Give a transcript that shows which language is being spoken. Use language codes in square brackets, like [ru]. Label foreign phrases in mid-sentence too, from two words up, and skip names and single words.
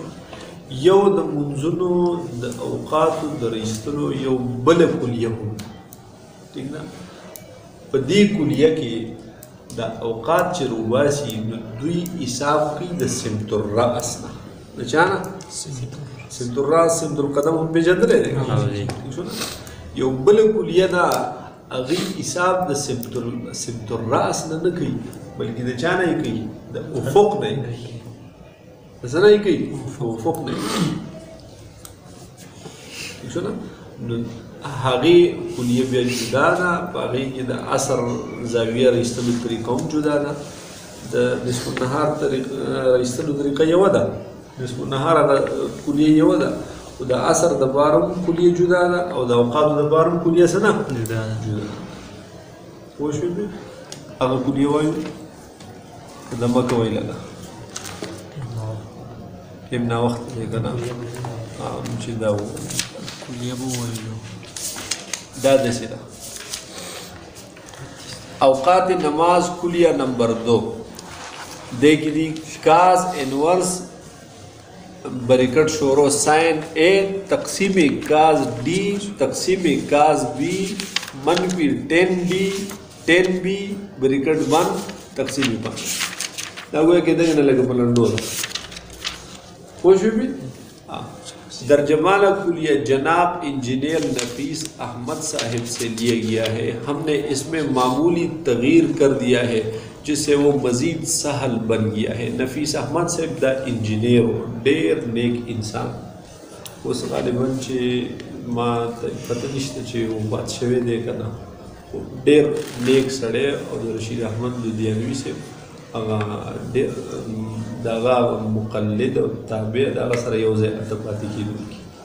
[ps] یو د منځونو د اوقاتو د رایستلو یو بله کلیه هم. ٹھیک نه؟ په دې کلیه کې د اوقات چې روباسي نو دوی حساب کوي د سمت الرأس نه. د چا نه؟ سمت الرأس، سمت القدم هم پېژندلی دی. یو بله کلیه ده هغې حساب د سمت الرأس نه نه کوي، بلکې د چا نه یې کوي؟ د افق نه یې کوي. د څه نه یې کوي؟ افق نه یې کوي. ٹھیک شو نه؟ نو هغې کلیه بیا جدا ده، په هغې کې د عصر زاویه رایستلو طریقه هم جدا ده، د نصف النهار رایستلو طریقه یوه ده، نصف النهار هغه کلیه یوه ده، او د عصر دپاره هم کلیه جدا ده او د اوقاتو دپاره هم کلیه څه نه جدا ده. پوه شوې؟ هغه کلیه وایو که د مه کوئ لږه ټیم ناوخته دی که نه چې دا کلیه به ووایو دا داسې ده. اوقات نماز کلیه نمبر 2 دې کې دي [en] cos inverse bracket [ps] شورو [en] sine A [ps] تقسیم [en] cos D [ps] تقسیم [en] cos B [ps] منفی 10 [en] B bracket [ps] 1 تقسیم 5. دا گویا کې دغه نه لږه په لنډو ده. پوه شوې؟ [ur] درجمانہ کلیہ جناب انجینئر نفیس احمد صاحب سے لیا گیا ہے. ہم نے اس میں معمولی تغییر کر دیا ہے جس سے وہ مزید سہل بن گیا ہے. [ps] نفیس احمد صاحب دا انجینئر ہو، ډېر نیک انسان. اوس غالباً چې ما پته نشته چې وفات شوی دی که نه، ډېر نیک سړی او د رشید احمد لودیانوي صاحب هغه ډېر د هغه مقلد او تابع د هغه سره یو ځای هلته پاتې کېدونکي